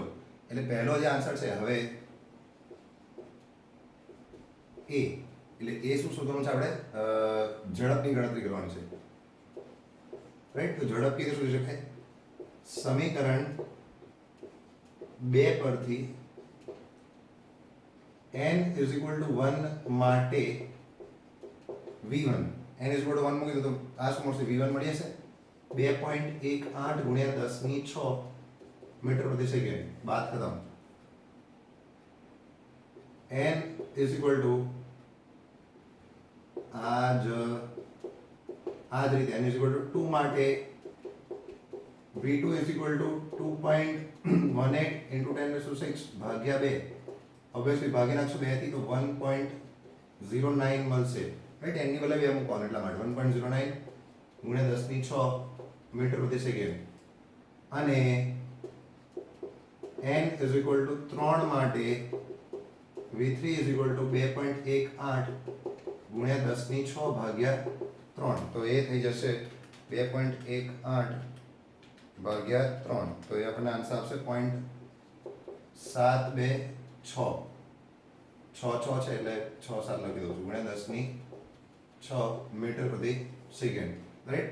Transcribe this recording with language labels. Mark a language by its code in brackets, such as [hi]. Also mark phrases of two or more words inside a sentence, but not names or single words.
[gu] એટલે પહેલો જે આન્સર છે હવે એ એટલે એ શું શોધવાનું છે આપણે? ઝડપની ગણતરી કરવાની છે, રાઈટ? તો ઝડપ કેવી રીતે શોધી શકાય? સમીકરણ 2 પરથી [en] n is equal to 1 [gu] માટે [en] v1 n is equal to 1 [gu] મૂકી દો તો આ શું મળશે? v1 મળી જશે 2.18 ગુણ્યા 10 ની 6 મીટર પ્રતિ સેકન્ડ. [hi] बात ख़त्म. [en] n is equal to [gu] આ જ રીતે [en] n is equal to 2 માટે v2 is equal to 2.18 into 10 raised to 6 ભાગ્યા 2. [gu] ઓબ્વિયસલી ભાગી નાખશું 2 થી તો 1.09 મળશે, રાઈટ? n ની વેલ્યુ 2 મૂકવાનું એટલા માટે 1.09 ગુણ્યા 10 ની 6 મીટર પ્રતિ સેકન્ડ. અને [en] n is equal to 3 [gu] માટે [en] v3 is equal to 2.18 [gu] ગુણ્યા 10 ની 6 ભાગ્યા 3. તો એ થઈ જશે 2.18 ભાગ્યા 3. તો એ આપણને આન્સર આપશે 0.726. 6 છે એટલે 6 7 લખી દઉં છું ગુણ્યા 10 ની 6 મીટર પ્રતિ સેકન્ડ, રાઈટ?